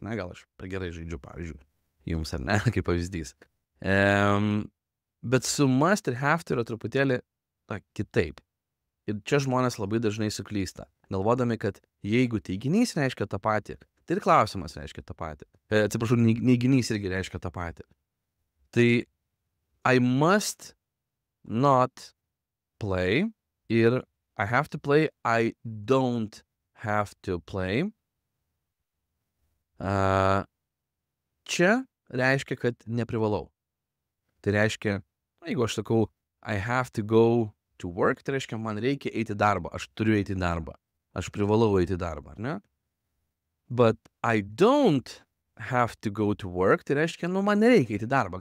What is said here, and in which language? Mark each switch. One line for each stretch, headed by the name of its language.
Lithuanian: Na, gal aš per gerai žaidžiu, pavyzdžiui, jums ar ne, kaip pavyzdys. Bet su must ir have to yra truputėlį kitaip. Ir čia žmonės labai dažnai suklysta, galvodami, kad jeigu teiginys reiškia tą patį, tai ir klausimas reiškia tą patį. Atsiprašau, neiginys irgi reiškia tą patį.
English: Tai I must not play ir I have to play, I don't have to play.
Lithuanian: Čia reiškia, kad neprivalau. Tai reiškia, jeigu aš sakau
English: I have to go to work,
Lithuanian: tai reiškia, man reikia eiti į darbą, aš turiu eiti į darbą, aš privalau eiti į darbą, ar ne?
English: But I don't have to go to work,
Lithuanian: tai reiškia, man nereikia eiti į darbą.